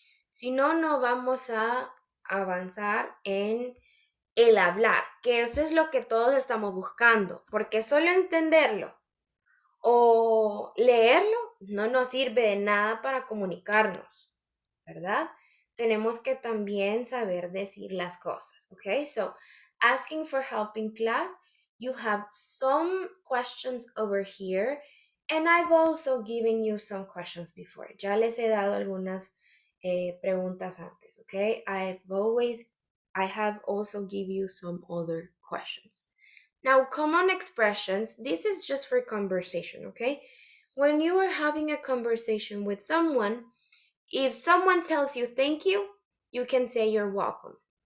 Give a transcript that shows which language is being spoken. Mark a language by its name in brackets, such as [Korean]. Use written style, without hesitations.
[Spanish] Si no, no vamos a avanzar en el hablar, que eso es lo que todos estamos buscando, porque solo entenderlo o leerlo no nos sirve de nada para comunicarnos, ¿verdad? Tenemos que también saber decir las cosas, ¿ok? [English] So, asking for help in class, you have some questions over here, and I've also given you some questions before. [Spanish] Ya les he dado algunas preguntas antes, ¿ok? [English] I have also give you some other questions. Now, common expressions, this is just for conversation, okay? When you are having a conversation with someone, if someone tells you thank you can say you're welcome.